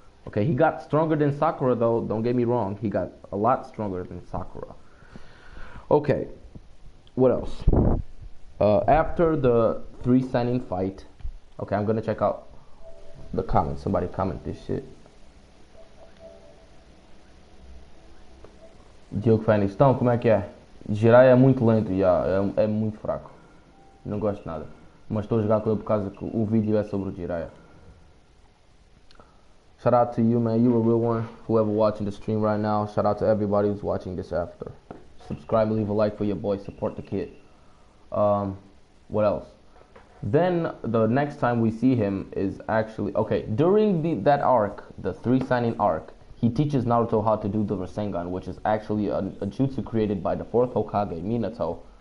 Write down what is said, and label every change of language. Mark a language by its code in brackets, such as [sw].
[en] Okay, he got stronger than Sakura, though. Don't get me wrong. He got a lot stronger than Sakura. Okay, what else? After the three Sannin fight, okay, I'm gonna check out the comments. Somebody comment this shit. [pt] Diogo Fanistão, como é que é? Jiraya é muito lento, é muito fraco. Não gosto de nada. Mas estou a jogar com ele por causa que o vídeo é sobre o Jiraya. [en] Shout out to you, man. You a real one. Whoever watching the stream right now. Shout out to everybody who's watching this after. Subscribe, leave a like for your boy. Support the kid. What else? Then the next time we see him is actually, okay, during that arc, the three Sannin arc, he teaches Naruto how to do the Rasengan, which is actually a jutsu created by the fourth Hokage, Minato.